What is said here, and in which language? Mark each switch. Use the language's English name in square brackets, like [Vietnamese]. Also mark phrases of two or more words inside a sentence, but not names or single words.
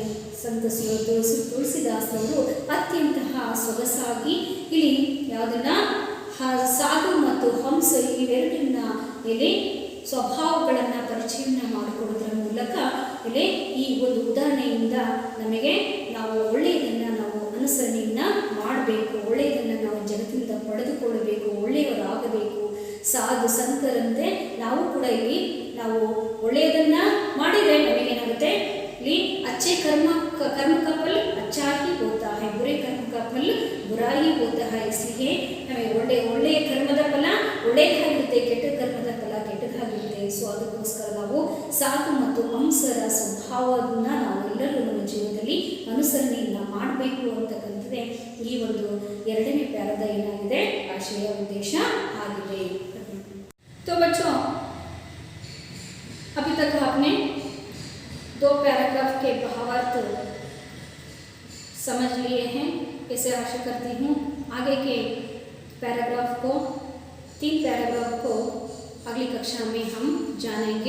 [Kannada] ಸಂತ ತುಳಸಿದಾಸರವರು ಅತ್ಯಂತ ಸೊಗಸಾಗಿ ಇಲ್ಲಿ ಯಾವುದನ್ನ ಸಾಧು ಮತ್ತು ಹಂಸ ಇವೆರಡನ್ನ ಇಲ್ಲಿ ಸ್ವಭಾವಗಳನ್ನು ಪರಿಚಯನ ಮಾಡಿಕೊಡೋದ್ರ ಮೂಲಕ ಇಲ್ಲಿ ಈ ಒಂದು ಉದಾಹರಣೆಯಿಂದ ನಮಗೆ ನಾವು ಒಳ್ಳೆಯದನ್ನು ನಾವು ಅನುಸರಣೆಯನ್ನು ಮಾಡಬೇಕು, ಒಳ್ಳೆಯದನ್ನು ನಾವು ಜಗತ್ತಿನಿಂದ ಪಡೆದುಕೊಳ್ಳಬೇಕು, ಒಳ್ಳೆಯವರಾಗಬೇಕು. ಸಾಧು ಸಂತರಂತೆ ನಾವು ಕೂಡ ಇಲ್ಲಿ ನಾವು ಒಳ್ಳೆಯದನ್ನು ಮಾಡಿದರೆ ನಮಗೇನಾಗುತ್ತೆ, ಇಲ್ಲಿ [Hindi] अच्छे कर्म का फल अच्छा ही होता है, बुरे कर्म का फल बुरा ही होता है. इसलिए हमें [Kannada] ಒಳ್ಳೆಯ ಕರ್ಮದ ಫಲ ಒಳ್ಳೆಯದಾಗಿರುತ್ತೆ, ಕೆಟ್ಟ ಕರ್ಮದ ಫಲ ಕೆಟ್ಟದಾಗಿರುತ್ತೆ. ಸೊ ಅದಕ್ಕೋಸ್ಕರ ನಾವು ಸಾಧು ಮತ್ತು ಹಂಸರ ಸ್ವಭಾವವನ್ನು ನಾವೆಲ್ಲರೂ ನಮ್ಮ ಜೀವನದಲ್ಲಿ ಅನುಸರಣೆಯನ್ನು ಮಾಡಬೇಕು ಅಂತಕ್ಕಂಥದ್ದೇ ಈ ಒಂದು ಎರಡನೇ ಪ್ಯಾರದ ಏನಾಗಿದೆ ಆಶಯ ಉದ್ದೇಶ ಆಗಿದೆ. [Hindi] तो बच्चों अभी तक आपने 2 पैराग्राफ के भावार्थ समझ लिए हैं. इसे आशा करती हूँ आगे के पैराग्राफ को 3 पैराग्राफ को अगली कक्षा में हम जानेंगे.